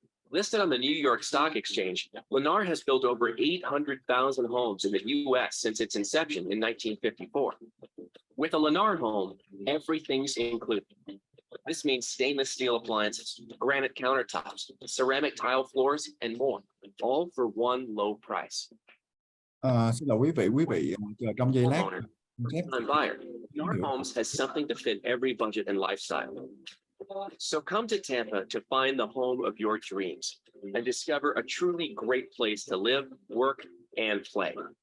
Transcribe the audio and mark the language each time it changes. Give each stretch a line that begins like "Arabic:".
English: Listed on the New York Stock Exchange, Lennar has built over 800,000 homes in the U.S. since its inception in 1954. With a Lennar home, everything's included. This means stainless steel appliances, granite countertops, ceramic tile floors, and more, all for one low price.
Vietnamese: Xin lỗi quý vị chờ trong giây lát.
English: Homeowner, Chép first-time buyer, Lennar Homes has something to fit every budget and lifestyle. So come to Tampa to find the home of your dreams and discover a truly great place to live, work, and play.